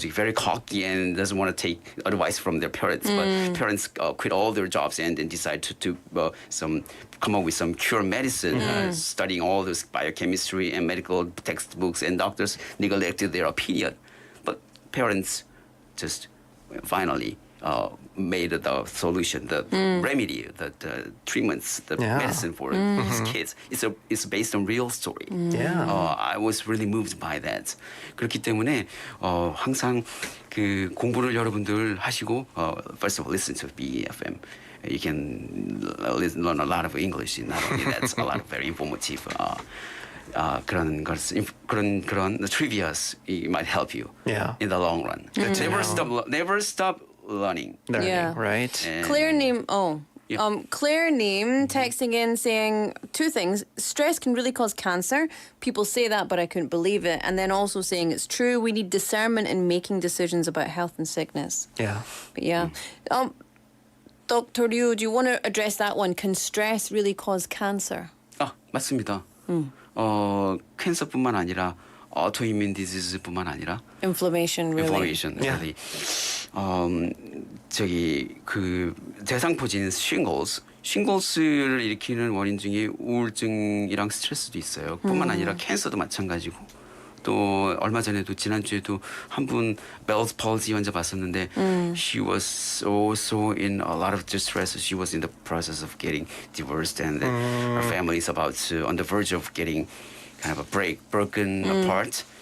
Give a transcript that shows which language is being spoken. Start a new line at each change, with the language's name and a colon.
English: very cocky and doesn't want to take advice from their parents. But parents quit all their jobs and then decide to come up with some cure medicine, studying all this biochemistry and medical textbooks, and doctors neglected their opinion. But parents just finally made the solution, the remedy, the treatments, the medicine for his kids. It's based on real story. I was really moved by that.
Korean: 그렇기 때문에 항상 그 공부를 여러분들 하시고
English: first of all listen to BFM. You can learn a lot of English. Not only that, a lot of very informative. 그런 trivias might help you in the long run. Never stop learning. Right? Claire-님, Claire-님 texting in saying two things. Stress can really cause cancer. People say that, but I couldn't believe it. And then also saying it's true. We need discernment in making decisions about health and sickness. Yeah. Dr. Ryu, do you want to address that one? Can stress really cause cancer?
Korean: 맞습니다. 캔서뿐만 아니라 autoimmune disease뿐만 아니라
English: inflammation really.
Korean: 저기 그 대상포진 싱글스를 일으키는 원인 중에 우울증이랑 스트레스도 있어요. 뿐만 아니라 캔서도 마찬가지고. 또 얼마 전에도 지난주에도 한 분 Bell's palsy 환자 봤었는데
English: she was also in a lot of distress. She was in the process of getting divorced and her family is about to on the verge of getting kind of a broken apart.